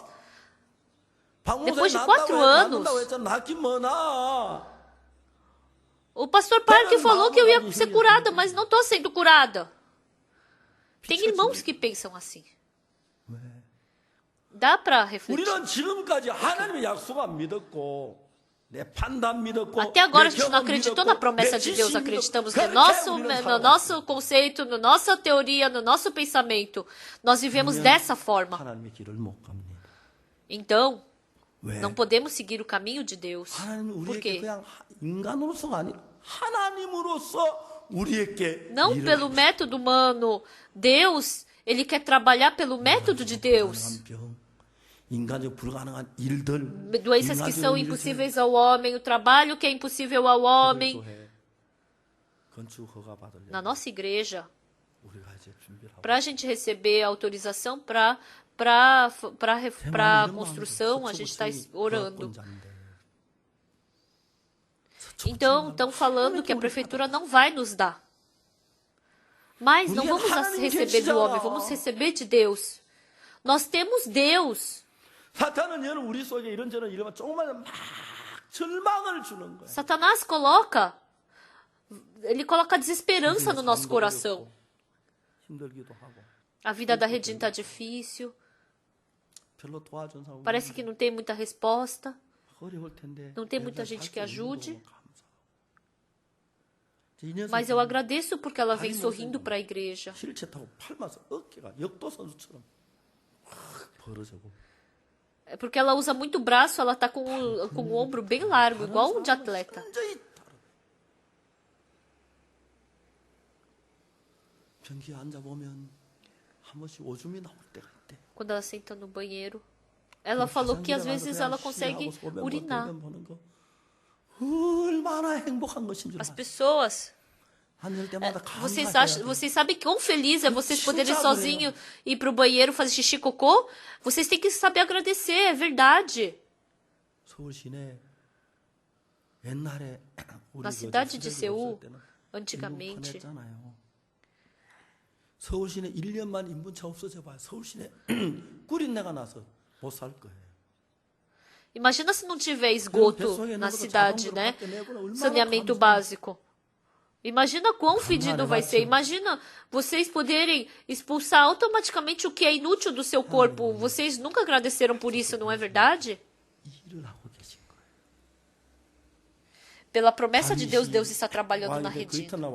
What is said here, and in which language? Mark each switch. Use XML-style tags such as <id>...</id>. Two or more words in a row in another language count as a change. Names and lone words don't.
<pt>Depois de 4 anos, o pastor Park falou que eu ia ser curada, mas não estou sendo curada. Tem irmãos que pensam assim. Dá para refletir.</pt> <ko>우리는 지금까지 하나님의 약속 안 믿었고 내 판단 믿었고</ko> <pt>Até agora a</pt> <ko>내</ko> <pt>gente não</pt> <ko>경험</ko> <pt>acreditou</pt> <ko>믿었고,</ko> <pt>na promessa</pt> <ko>내</ko> <pt>de Deus,</pt> <ko>지식</ko> <pt>acreditamos</pt> <ko>믿었고,</ko> <pt>no</pt> <ko>그렇게 우리는</ko> <pt>no nosso conceito, na nossa teoria, no nosso pensamento. Nós vivemos dessa forma.</pt> <ko>하나님의 길을 못 갑니다.</ko> <pt>Então,</pt> <ko>왜?</ko> <pt>não podemos seguir o caminho de Deus.</pt> <ko>하나님은</ko> <pt>Por</pt> <ko>우리에게</ko> <pt>quê?</pt> <ko>그냥 인간으로서가 아니라 하나님으로서 우리에게</ko> <pt>Não</pt> <ko>일을</ko> <pt>pelo método humano. Deus, ele quer trabalhar pelo método de Deus.</pt> <ko>병, 인간적 불가능한 일들,</ko> <pt>doenças que são impossíveis ao homem, o trabalho que é impossível ao homem.</pt> <ko>건축 허가 받으려고</ko> <pt>Na nossa igreja,</pt> <ko>우리가 이제 준비를 하고</ko> <pt>para a gente receber autorização para a construção, a gente está orando. Então, estão falando que a prefeitura não vai nos dar. Mas não vamos receber do homem, vamos receber de Deus. Nós temos Deus.</pt> <ko>사탄은 여러분 우리 속에 이런저런 이러면 조금만 막 절망을 주는 거예요.</ko> <pt>Satanás ele coloca desesperança no nosso coração.</pt> <ko>힘들기도 하고.</ko> <pt>A vida da Redinha está difícil.</pt> <ko>별로 도와준 사람</ko> <pt>Parece que não tem muita resposta.</pt> <ko>어려울 텐데.</ko> <pt>Não tem muita gente que ajude.</pt> <ko>이 녀석이</ko> <pt>Mas eu agradeço porque ela vem sorrindo para a igreja.</pt> <ko>휠체어 타고 팔면서 어깨가 역도 선수처럼 확 벌어지고.</ko> <pt>É porque ela usa muito braço, ela tá com o ombro bem largo, igual um de atleta.</pt> <ko>변기에 앉아 보면 한 번씩 오줌이 나올 때가 있대.</ko> <pt>Quando ela senta no banheiro, ela falou que às vezes ela consegue urinar.</pt> <ko>얼마나 행복한 것인 줄</ko> <pt>As</pt> <ko>알아.</ko> <pt>pessoas,</pt> <ko>앉을 때마다</ko> <pt>vocês sabem quão feliz é vocês poderem sozinho ir pro banheiro fazer xixi cocô? Vocês têm que saber agradecer, é verdade.</pt> <ko>서울 시내 옛날에</ko> <pt>Na cidade de Seul, antigamente,</pt> <ko>서울 시내 1년만 인분차 없어져 봐요. 서울 시내 꿀인내가 나서 못 살 거예요.</ko> <pt>imagina se não tiver esgoto na cidade, né? Saneamento básico. Imagina quão fedido vai ser. Imagina vocês poderem expulsar automaticamente o que é inútil do seu corpo. Vocês nunca agradeceram por isso, não é verdade? Pela promessa de Deus, Deus está trabalhando na Redinha.</pt>